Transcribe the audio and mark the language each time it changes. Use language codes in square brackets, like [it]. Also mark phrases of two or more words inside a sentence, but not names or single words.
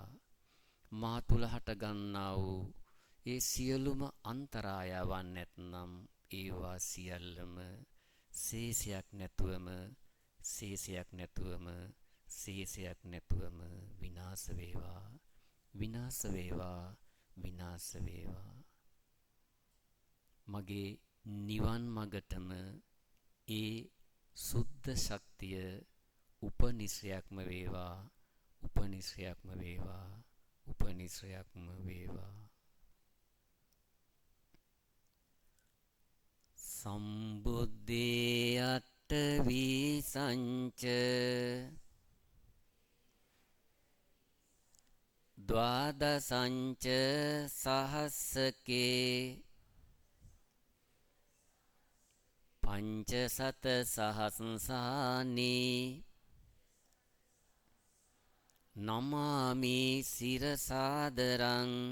[si] මා තුල හට ගන්නා වූ ඒ සියලුම අන්තරායවන් නැත්නම් ඒවා සියල්ලම ශේෂයක් නැතුවම විනාශ වේවා, විනාශ වේවා, විනාශ වේවා. මගේ නිවන් මගටම ඒ සුද්ධ ශක්තිය උපනිශ්‍රයක්ම වේවා, උපනිශ්‍රයක්ම වේවා, උපනිශ්‍රයක්ම වේවා. [pi] සම්බුද්ධේ අට්ඨවි සංච ද්වාදසංච සහස්සකේ පංචසත සහස්සානී නමාමි සිරසාදරං